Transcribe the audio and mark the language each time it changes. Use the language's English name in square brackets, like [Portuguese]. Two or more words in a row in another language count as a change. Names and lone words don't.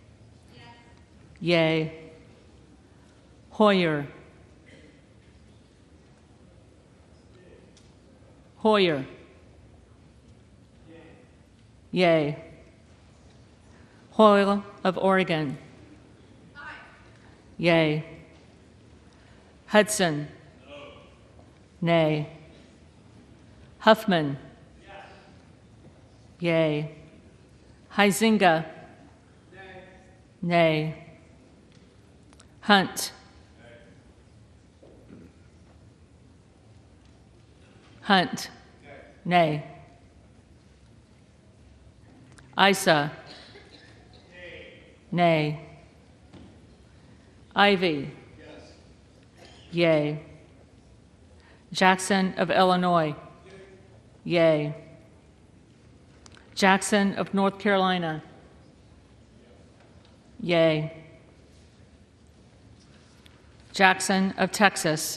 [English] Yea. Hoyer. Hoyer. Yea. Hoyle of Oregon. Yea. Hudson. Nay. Huffman. Yay. Huizinga. Nay. Hunt. Hunt. Nay. Isa. Nay. Ivy. Yay. Jackson of Illinois. Yay. Jackson of North Carolina. Yay. Jackson of Texas.